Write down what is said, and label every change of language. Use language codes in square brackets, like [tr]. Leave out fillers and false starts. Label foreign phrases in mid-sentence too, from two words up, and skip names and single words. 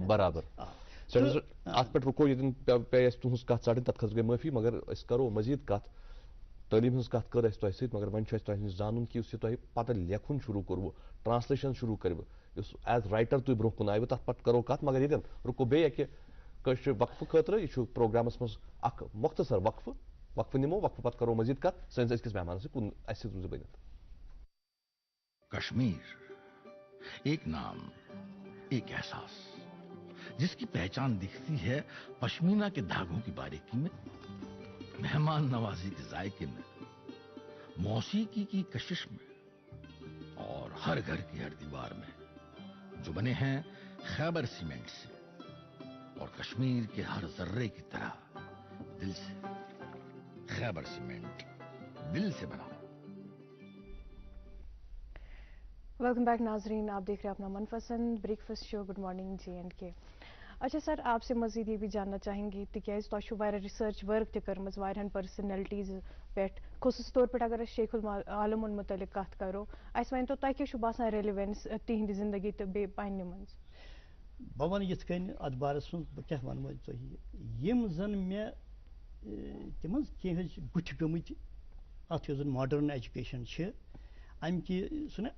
[ks] برابر اتھ پٮ۪ٹھ رُکو ییٚتٮ۪ن پیٚیہِ اَسہِ تُہٕنٛز کتھ ژٹٕنۍ تتھ خٲطرٕ گٔے معٲفی مگر أسۍ کرو مزیٖد کتھ تعلیٖم ہٕنٛز کتھ کٔر اَسہِ تۄہہِ سۭتۍ مگر وۄنۍ چھُ اَسہِ تۄہہِ نِش زانُن کہِ یُس یہِ تۄہہِ پتہٕ لیکھُن شروٗع کوٚروٕ ٹرانسلیشن شروٗع کٔرِوٕ یُس [en] as writer [ks] تُہۍ برونٛہہ کُن آیوٕ تتھ پتہٕ کرو کتھ مگر ییٚتٮ۪ن رُکو بیٚیہِ اکہِ کٲشرِ وقفہٕ خٲطرٕ یہِ چھُ پروگرامس منٛز اکھ مۄختصر وقفہٕ نِمو وقفہٕ پتہٕ کرو مزیٖد کتھ سٲنِس أزکِس مہمانس سۭتۍ اَسہِ سۭتۍ روٗزِو بٔنِتھ [ur] کشمیر ایک نام ایک احساس جس کی پہچان دکھتی ہے پشمینہ کے دھاگوں کی باریکی میں مہمان نوازی کے ذائقے میں موسیقی کی کشش میں اور ہر گھر کی ہر دیوار میں جو بنے ہیں خیبر سیمنٹ سے اور کشمیر کے ہر ذرے کی طرح دل سے خیبر سیمنٹ دل سے بنا. [en] welcome back [ur] ناظرین آپ دیکھ رہے ہیں اپنا من پسند [en] breakfast show [ur] گڈ مارننگ JNK. اچھا سر آپ سے مزید یہ بھی جاننا چاہیں گے [ks] تکیاز تۄہہِ چھُو واریاہ [en] research work [ks] تہِ کٔرمٕژ واریاہن پٔرسنیلٹیٖز پٮ۪ٹھ خصوٗصی طور پٲٹھۍ اگر أسۍ شیخ العالمن متعلق کتھ کرو اَسہِ ؤنۍتو تۄہہِ کیٛاہ چھُو باسان ریلِوینس تِہنٛدِ زندگی تہٕ بیٚیہِ پننہِ منٛز بہٕ وَنہٕ یِتھ کٔنۍ اَتھ بارس منٛز بہٕ کیٛاہ وَنہو تۄہہِ یِم زن مےٚ تِم حظ کینٛہہ حظ چھِ بٕتھِ گٔمٕتۍ اَتھ یۄس زن [en] modern education [ks] چھِ امہِ کہِ